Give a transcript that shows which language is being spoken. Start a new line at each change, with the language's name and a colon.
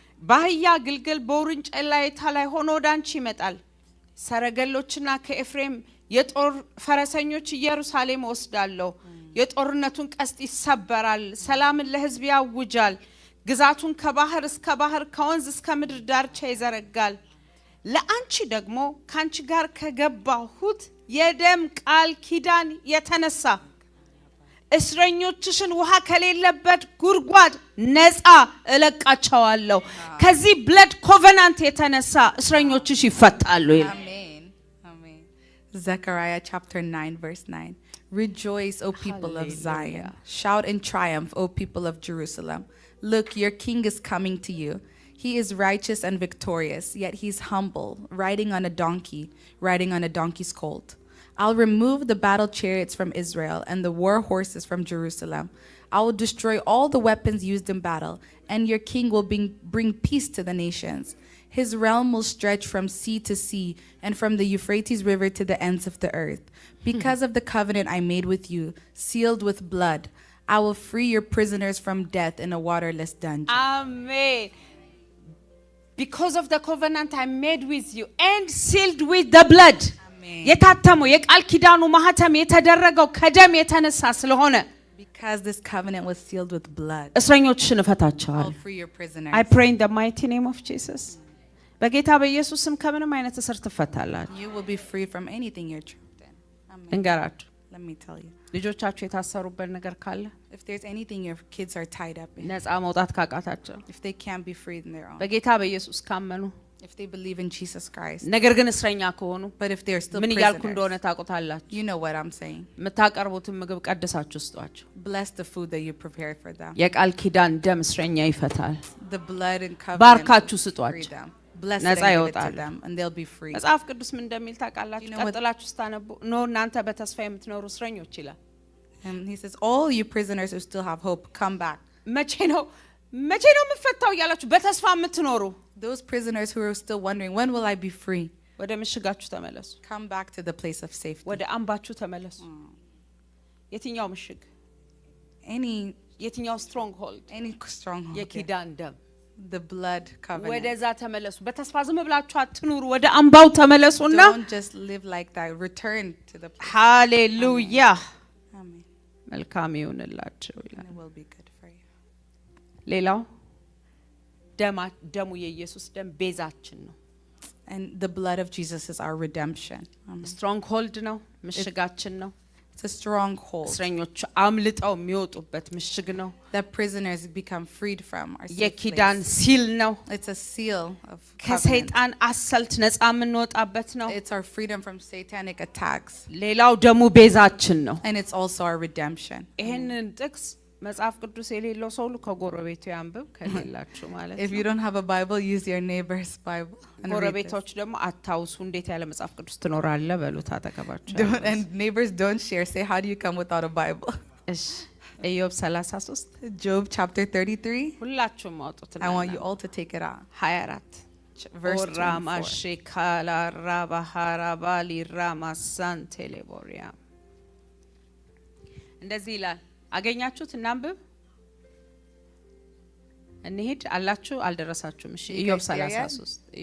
Amharic: በአህያ ግልገል በውርንጭላ ላይ ሆኖ ወዳንቺ ይመጣል። ሰረገሎችና ከኤፍሬም የጦር ፈረሰኞች ኢየሩሳሌም ወስዳለሁ። የጦርነቱን ቀስት ይሰበራል፣ ሰላምን ለሕዝብ ያውጃል። ግዛቱን ከባህር እስከ ባህር ከወንዝ እስከ ምድር ዳርቻ ይዘረጋል። ለአንቺ ደግሞ ካንቺ ጋር ከገባሁት የደም ቃል ኪዳን የተነሳ እስረኞችሽን ውሃ ከሌለበት ጉድጓድ ነፃ እለቃቸዋለሁ። ከዚህ
English: ብለድ ኮቨናንት
Amharic: የተነሳ እስረኞችሽ ይፈታሉ ይላል።
English: Amen. Amen. Zechariah chapter 9 verse 9. Rejoice, O people of Zion. Shout in triumph, O people of Jerusalem. Look, your king is coming to you. He is righteous and victorious, yet he's humble, riding on a donkey's colt. I'll remove the battle chariots from Israel and the war horses from Jerusalem. I will destroy all the weapons used in battle, and your king will bring peace to the nations. His realm will stretch from sea to sea and from the Euphrates River to the ends of the earth. Because of the covenant I made with you, sealed with blood, I will free your prisoners from death in a waterless dungeon. Amen. Because of the covenant I made with you and sealed with the blood.
Amharic: የታተመው የቃል ኪዳኑ ማህተም የተደረገው ከደም የተነሳ ስለሆነ
English: because this covenant was sealed with blood,
Amharic: እስረኞችሽን እፈታቸዋለሁ።
English: I'll free your prisoners. I pray in the mighty name of Jesus.
Amharic: በጌታ በኢየሱስ ስም ከምንም አይነት እስር ትፈታላችሁ።
English: You will be free from anything you're trapped in. Amen.
Amharic: እንገራችሁ፣
English: Let me tell you.
Amharic: ልጆቻችሁ የታሰሩበት ነገር ካለ
English: If there's anything your kids are tied up in,
Amharic: ነፃ መውጣት ካቃታቸው
English: if they can't be freed on their own,
Amharic: በጌታ በኢየሱስ ካመኑ
English: if they believe in Jesus Christ,
Amharic: ነገር ግን እስረኛ ከሆኑ
English: but if they're still
Amharic: ምን እያልኩ እንደሆነ
English: prisoners,
Amharic: ታውቁታላችሁ።
English: you know what I'm saying.
Amharic: የምታቀርቡትን ምግብ ቀድሳችሁ ስጧቸው።
English: Bless the food that you prepared for them.
Amharic: የቃል ኪዳን ደም እስረኛ ይፈታል።
English: The blood and covenant
Amharic: ባርካችሁ
English: will free
Amharic: ስጧቸው።
English: them. Bless
Amharic: ነፃ
English: them and give it to
Amharic: ይወጣሉ።
English: them, and they'll be free.
Amharic: መጽሐፍ ቅዱስ ምን እንደሚል ታውቃላችሁ?
English: You know what-
Amharic: ቀጥላችሁ ስታነቡ ኖ እናንተ በተስፋ የምትኖሩ እስረኞች ይላል።
English: And he says, all you prisoners who still have hope, come back.
Amharic: መቼ ነው የምፈታው እያላችሁ በተስፋ የምትኖሩ
English: Those prisoners who are still wondering, when will I be free?
Amharic: ወደ ምሽጋችሁ ተመለሱ።
English: Come back to the place of safety.
Amharic: ወደ አምባችሁ ተመለሱ። የትኛው ምሽግ? የትኛው
English: ስትሮንግ ሆልድ? Any stronghold.
Amharic: የኪዳን ደም
English: The blood covenant.
Amharic: ወደዛ ተመለሱ። በተስፋ ዝም ብላችሁ አትኑሩ። ወደ አምባው ተመለሱና
English: Don't just live like that. Return to the place.
Amharic: ሃሌሉያ
English: Amen.
Amharic: መልካም ይሁንላችሁ
English: And
Amharic: ይላል።
English: it will be good for you.
Amharic: ሌላው ደሙ የኢየሱስ ደም ቤዛችን ነው።
English: And the blood of Jesus is our redemption. Amen. ስትሮንግ ሆልድ
Amharic: ነው፣ ምሽጋችን ነው።
English: It's a stronghold
Amharic: እስረኞች አምልጠው የሚወጡበት ምሽግ ነው።
English: that prisoners become freed from.
Amharic: የኪዳን ሲል ነው።
English: It's a seal of covenant.
Amharic: ከሰይጣን አሰልት ነፃ የምንወጣበት ነው።
English: It's our freedom from satanic attacks.
Amharic: ሌላው ደግሞ ቤዛችን ነው።
English: And it's also our redemption.
Amharic: ይሄንን ጥቅስ መጽሐፍ ቅዱስ የሌለው ሰው ሁሉ ከጎረቤቱ ያንብብ ከሌላችሁ ማለት ነው።
English: If you don't have a Bible, use your neighbor's Bible. And read this.
Amharic: ጎረቤቶች ደግሞ አታውሱ እንዴት ያለ መጽሐፍ ቅዱስ ትኖራለህ በሉት አጠገባቸው።
English: And neighbors don't share. Say, how do you come without a Bible?
Amharic: እሺ ኢዮብ 33
English: Job chapter 33.
Amharic: ሁላችሁም አውጡትና
English: I want you all to take it out.
Amharic: 24
English: Verse ኦራማ 24. ሼካላ ራባሃራባ ሊራማ ሳንቴሌቦሪያ
Amharic: እንደዚህ ይላል። አገኛችሁት? እናንብብ እንሂድ አላችሁ አልደረሳችሁም? እሺ ኢዮብ 33